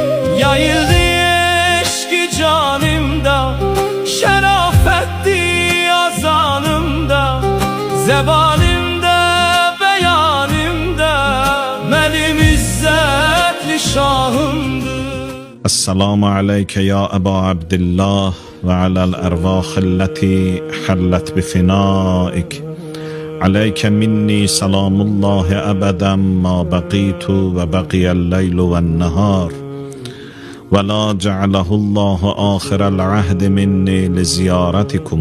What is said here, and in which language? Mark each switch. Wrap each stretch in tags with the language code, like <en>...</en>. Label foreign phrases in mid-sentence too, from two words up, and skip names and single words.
<tr>Yayıldı eşki canımda, şerafetti azanımda, zebanimde beyanımda, benim izzetli şahımdır.</tr> <ar>السلام عليك يا أبا عبد الله وعلى الأرواح التي حلت بفنائك. عليك مني سلام الله أبدا ما بقيت وبقي الليل والنهار، ولا جعله الله آخر العهد مني لزيارتكم.</ar>